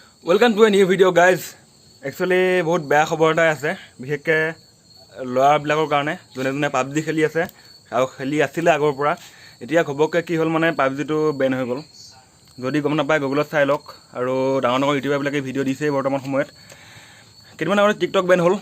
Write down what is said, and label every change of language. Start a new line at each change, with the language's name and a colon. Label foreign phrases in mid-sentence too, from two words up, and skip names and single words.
English: Welcome to a new video guys.
Assamese: एक्चुअली বহুত বেয়া খবৰ এটাই আছে, বিশেষকৈ ল'ৰাবিলাকৰ কাৰণে যোনে যোনে পাবজি খেলি আছে আৰু খেলি আছিলে আগৰ পৰা। এতিয়া ঘপককৈ কি হ'ল মানে পাবজিটো বেন হৈ গ'ল। যদি গম নাপায় গুগলত চাই লওক। আৰু ডাঙৰ ডাঙৰ ইউটিউবাৰবিলাকে ভিডিঅ' দিছেই বৰ্তমান সময়ত। কেইদিনমান আগতে টিকটক বেন হ'ল।